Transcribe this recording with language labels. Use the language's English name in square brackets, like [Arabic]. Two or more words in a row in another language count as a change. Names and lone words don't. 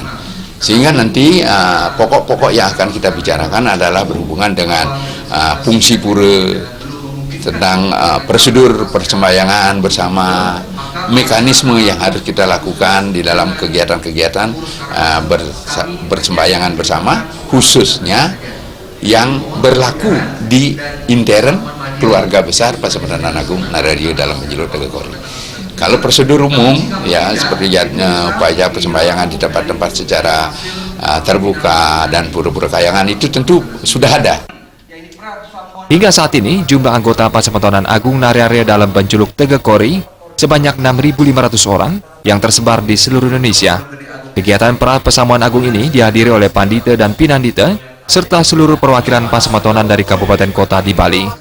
[Indonesian] Sehingga nanti pokok-pokok yang akan kita bicarakan adalah berhubungan dengan fungsi pura, tentang prosedur persembahyangan bersama, mekanisme yang harus kita lakukan di dalam kegiatan-kegiatan bersembahyangan bersama, khususnya yang berlaku di intern keluarga besar Pasemetonan Agung Nararya Dalem Benculuk Tegah Kori. Kalau prosedur umum ya seperti upaya persembahyangan di tempat-tempat secara terbuka dan pura-pura kayangan itu tentu sudah ada. Hingga saat ini, jumlah anggota Pasemetonan Agung Nararya Dalem Benculuk Tegah Kori sebanyak 6.500 orang yang tersebar di seluruh Indonesia. Kegiatan pra-pesamuan agung ini dihadiri oleh Pandita dan Pinandita serta seluruh perwakilan Pasemetonan dari kabupaten kota di Bali.